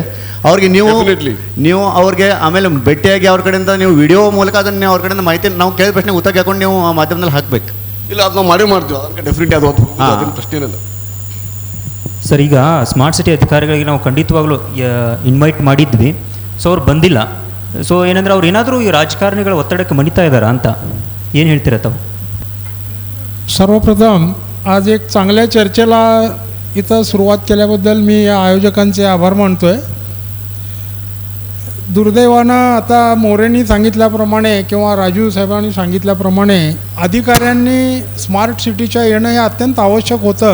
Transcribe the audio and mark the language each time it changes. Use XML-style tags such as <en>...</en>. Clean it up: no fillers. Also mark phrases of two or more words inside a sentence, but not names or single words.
<kn>ಅವ್ರಿಗೆ ನೀವು ಅವ್ರಿಗೆ ಆಮೇಲೆ ಭೇಟಿಯಾಗಿ ಅವ್ರ ಕಡೆಯಿಂದ ನೀವು ವಿಡಿಯೋ ಮೂಲಕ ಅದನ್ನು ಅವ್ರ ಕಡೆಯಿಂದ ಮಾಹಿತಿ ನಾವು ಕೇಳಿದ ಪ್ರಶ್ನೆ ಉತ್ತರ ಕೇಳ್ಕೊಂಡು ನೀವು ಮಾಧ್ಯಮದಲ್ಲಿ ಹಾಕ್ಬೇಕು. ಇಲ್ಲ, ಅದು ನಾವು ಮಾಡ್ತೀವಿ, ಅದಕ್ಕೆ ಡೆಫಿನೆಟ್ಲಿ ಅದು ಪ್ರಶ್ನೆ ಏನಿಲ್ಲ ಸರ್. ಈಗ ಸ್ಮಾರ್ಟ್ ಸಿಟಿ ಅಧಿಕಾರಿಗಳಿಗೆ ನಾವು ಖಂಡಿತವಾಗ್ಲೂ ಇನ್ವೈಟ್ ಮಾಡಿದ್ವಿ, ಸೊ ಅವ್ರು ಬಂದಿಲ್ಲ. सो ಏನಂದ್ರೆ ಅವ್ರು ಏನಾದರೂ ಈ ರಾಜಕಾರಣಿಗಳ ಒತ್ತಡಕ್ಕೆ ಮಣಿತಾ ಇದ್ದಾರಾ ಅಂತ ಏನು ಹೇಳ್ತೀರಾ ತಾವು?</kn> <mr>सर्वप्रथम आज एक चांगल्या चर्चेला इथं सुरुवात केल्याबद्दल मी या आयोजकांचे आभार मानतो आहे. दुर्दैवानं आता मोरेंनी सांगितल्याप्रमाणे किंवा राजू साहेबांनी सांगितल्याप्रमाणे अधिकाऱ्यांनी स्मार्ट सिटीच्या येणं हे अत्यंत आवश्यक होतं.</mr>